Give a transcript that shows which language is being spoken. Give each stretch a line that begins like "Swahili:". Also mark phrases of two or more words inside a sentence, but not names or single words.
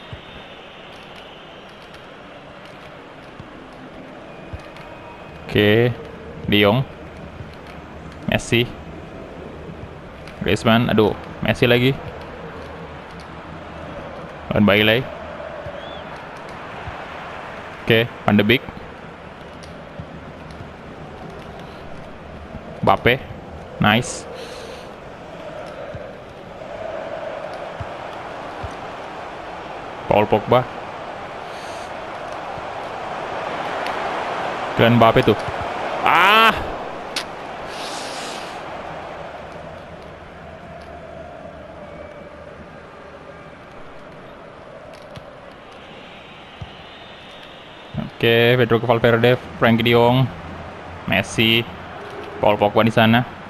Indonesian: Oke, De Jong, Messi, Griezmann, aduh, Messi lagi. Dan Bailey. Oke, Van de Beek. Mbappe, nice. Paul Pogba. Kylian Mbappe tuh. Oke, Federico Valverde, Frenkie de Jong, Messi, Paul Pogba di sana.